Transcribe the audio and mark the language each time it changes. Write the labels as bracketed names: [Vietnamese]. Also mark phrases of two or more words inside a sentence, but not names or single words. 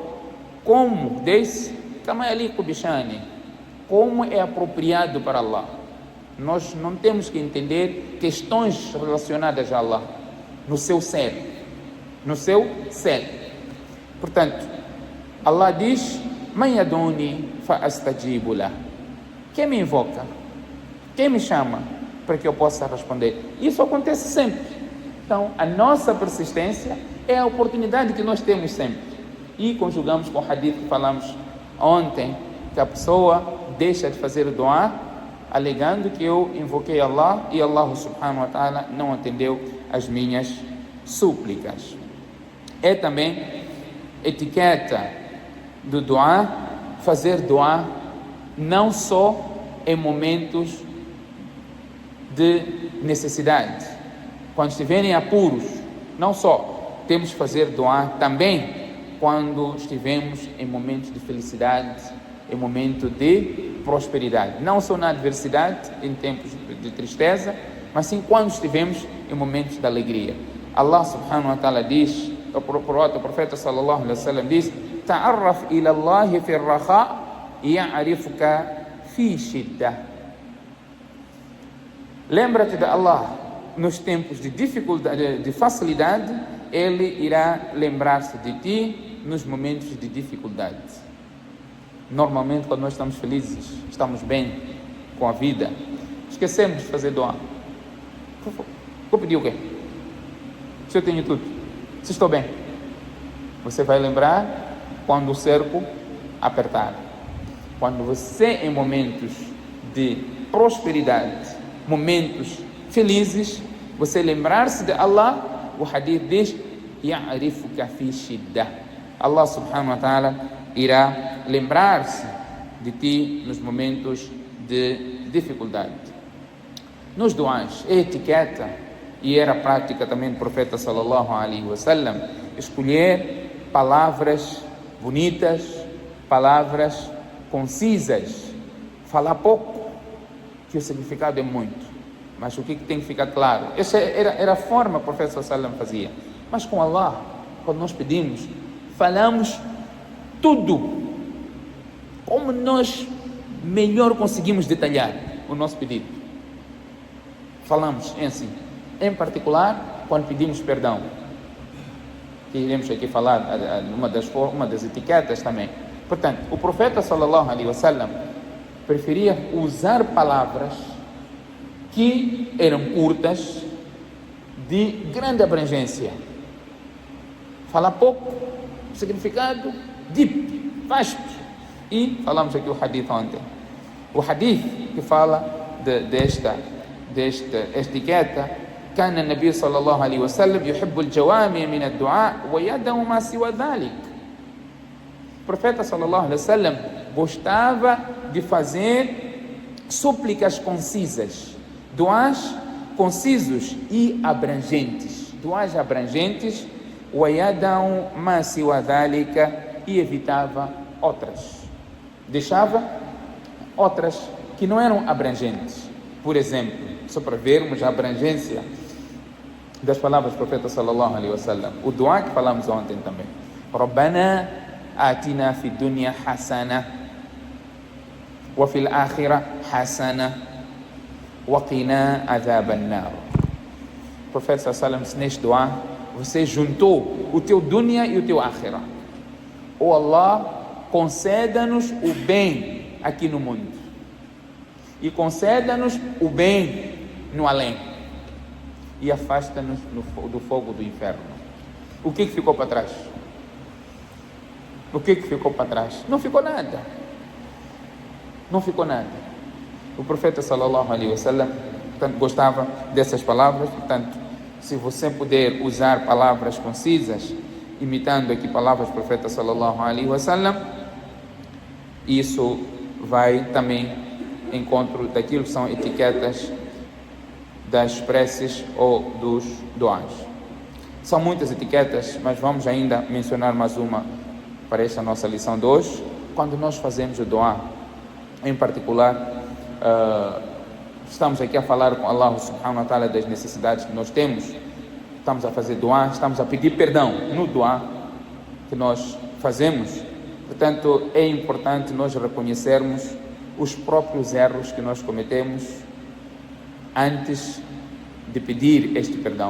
[Portuguese] Como desce? [Arabic] كما يليق بشأنه. [Portuguese] Como é apropriado para Allah. Nós não temos que entender questões relacionadas a Allah no seu ser. No seu ser. Portanto, Allah diz: [Arabic] من يدعوني فأستجيب له. [Portuguese] Quem me invoca? Quem me chama para que eu possa responder? Isso acontece sempre. Então, a nossa persistência é a oportunidade que nós temos sempre. E conjugamos com o hadith que falamos ontem, que a pessoa deixa de fazer o doar, alegando que eu invoquei Allah e Allah [Arabic] سبحانه وتعالى [Portuguese] não atendeu as minhas súplicas. É também etiqueta do doar, fazer doar não só em momentos de necessidade, quando estiverem apuros, não só temos que fazer doar, também quando estivermos em momentos de felicidade, em momento de prosperidade, não só na adversidade, em tempos de tristeza, mas sim quando estivemos em momentos de alegria. Allah [Arabic] سبحانه وتعالى [Portuguese] diz por outro, o profeta [Arabic] صلى الله عليه وسلم [Portuguese] diz: [Arabic] "تعرّف إلى الله في الرخاء يعرفك في الشدة." [Portuguese] Lembra-te de Allah nos tempos de dificuldade, de facilidade, Ele irá lembrar-se de ti nos momentos de dificuldade. Normalmente, quando nós estamos felizes, estamos bem com a vida, esquecemos de fazer doa. Vou pedir o quê? Se eu tenho tudo, se estou bem, você vai lembrar quando o cerco apertar. Quando você, em momentos de prosperidade, momentos felizes, você lembrar-se de Allah, o hadith diz: [Arabic] "يعرفك في الشدة." [Portuguese] Allah [Arabic] سبحانه وتعالى [Portuguese] irá lembrar-se de ti nos momentos de dificuldade. Nos duás, é etiqueta e era prática também do profeta [Arabic] صلى الله عليه وسلم [Portuguese] escolher palavras bonitas, palavras concisas, falar pouco, que o significado é muito, mas o que tem que ficar claro? Essa era a forma que o profeta [Arabic] صلى الله عليه وسلم [Portuguese] fazia. Mas com Allah, quando nós pedimos, falamos tudo, como nós melhor conseguimos detalhar o nosso pedido. Falamos assim, em particular, quando pedimos perdão, que iremos aqui falar uma das etiquetas também. Portanto, o profeta [Arabic] صلى الله عليه وسلم [Portuguese] preferia usar palavras que eram curtas, de grande abrangência. Falar pouco, significado deep, vasto. E falamos aqui o hadith ontem. O hadith que fala desta etiqueta: [Arabic] كان النبي صلى الله عليه وسلم يحب الجوامع من الدعاء ويدعو ما سوى ذلك. [Portuguese] O profeta [Arabic] صلى الله عليه وسلم [Portuguese] gostava de fazer súplicas concisas, duás concisos e abrangentes, duás abrangentes, [Arabic] ويدعو ما سوى ذلك, [Portuguese] e evitava outras, deixava outras que não eram abrangentes. Por exemplo, só para vermos a abrangência das palavras do profeta [Arabic] صلى الله عليه وسلم, [Portuguese] o duá que falamos ontem também: [Arabic] ربنا آتنا في الدنيا حسنة وفي الآخرة حسنة وقنا عذاب النار. [Portuguese] O profeta [Arabic] صلى الله عليه وسلم, [Portuguese] neste duá, você juntou o teu dunya e o teu akhirah. Oh Allah, conceda-nos o bem aqui no mundo e conceda-nos o bem no além, e afasta-nos do fogo do inferno. O que ficou para trás? O que ficou para trás? Não ficou nada. Não ficou nada. O profeta [Arabic] صلى الله عليه وسلم, [Portuguese] portanto, gostava dessas palavras. Portanto, se você puder usar palavras concisas, imitando aqui palavras do profeta [Arabic] صلى الله عليه وسلم, [Portuguese] isso vai também em encontro daquilo que são etiquetas das preces ou dos duás. São muitas etiquetas, mas vamos ainda mencionar mais uma para esta nossa lição de hoje. Quando nós fazemos o duá, em particular, estamos aqui a falar com Allah [Arabic] سبحانه وتعالى [Portuguese] das necessidades que nós temos, estamos a fazer duá, estamos a pedir perdão no duá que nós fazemos. Portanto, é importante nós reconhecermos os próprios erros que nós cometemos antes de pedir este perdão.